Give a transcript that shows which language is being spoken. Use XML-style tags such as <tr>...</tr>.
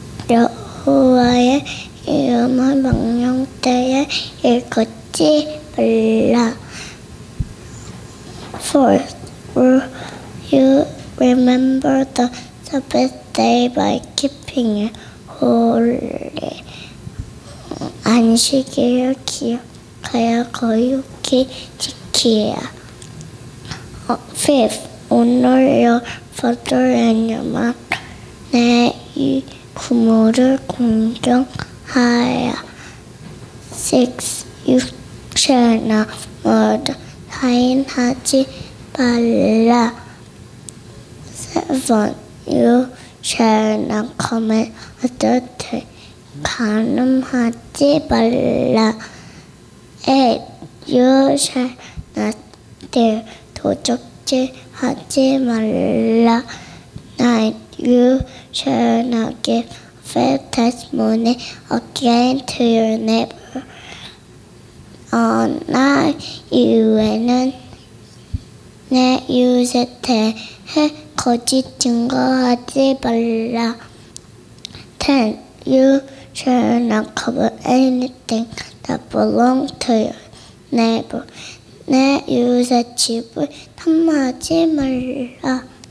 <ko>여호와의 이름을 망령되이 읽지 말라.</ko> <en>Fourth, you remember the Sabbath day by keeping it holy.</en> <ko>안식일을 기억하여 거룩히 지키라.</ko> <en>Fifth, honor your father and your mother.</en> <ko>내 부모를 공경하여.</ko> <en>Sixth, you shall not murder.</en> <ko>살인하지 말라.</ko> <en>Seventh, you shall not commit adultery.</en> <ko>간음하지 말라.</ko> <en>Eighth, you shall not steal.</en> <ko>도적질하지 말라.</ko> <en>Ninth, you shall not give false testimony against your neighbor.</en> <ko>나 이외에는 내 이웃에 대해 거짓 증거하지 말라. 10.</ko> <en>You shall not covet anything that belongs to your neighbor.</en> <ko>내 이웃의 집을 탐하지 말라.</ko>